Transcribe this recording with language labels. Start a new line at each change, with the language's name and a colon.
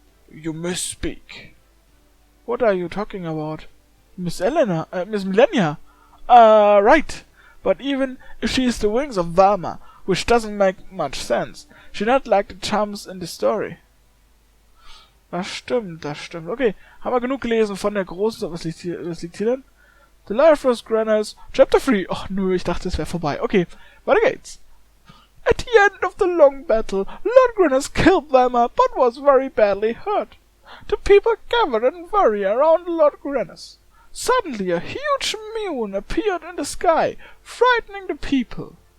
English: You misspeak. What are you talking about? Miss Millennia. Right. But even if she is the wings of Valma, which doesn't make much sense, she's not like the chums in the story.
German: Das stimmt, das stimmt. Okay, haben wir genug gelesen von der Großen. Was liegt hier denn?
English: The Life of Granas, Chapter 3.
German: Ach nö, ich dachte, es wäre vorbei. Okay, weiter geht's.
English: At the end of the long battle, Lord Granas killed Valma, but was very badly hurt. The people gathered in worry around Lord Granas. Suddenly a huge moon appeared in the sky, frightening the people.